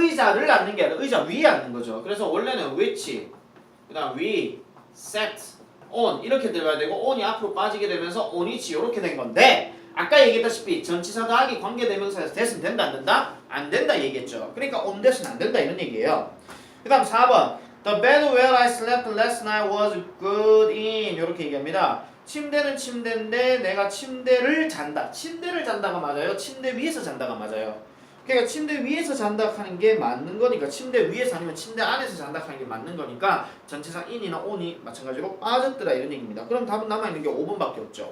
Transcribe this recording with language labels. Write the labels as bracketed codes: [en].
[ko] 의자를 앉는 게 아니라 의자 위에 앉는 거죠. 그래서 원래는 which 그 다음 [en] we sat on [ko] 이렇게 들어가야 되고 on이 앞으로 빠지게 되면서 on each 이렇게 된 건데 아까 얘기했다시피 전치사 더하기 관계대명사에서 that은 된다 안 된다? 안 된다 얘기했죠. 그러니까 on that은 안 된다 이런 얘기예요. 그 다음 4번 [en] The bed where I slept last night was good in [ko] 이렇게 얘기합니다. 침대는 침대인데 내가 침대를 잔다. 침대를 잔다가 맞아요? 침대 위에서 잔다가 맞아요? 그러니까 침대 위에서 잔다 하는 게 맞는 거니까 침대 위에서 아니면 침대 안에서 잔다 하는 게 맞는 거니까 전체상 in이나 on이 마찬가지로 빠졌더라 이런 얘기입니다. 그럼 답은 남아있는 게 5번밖에 없죠.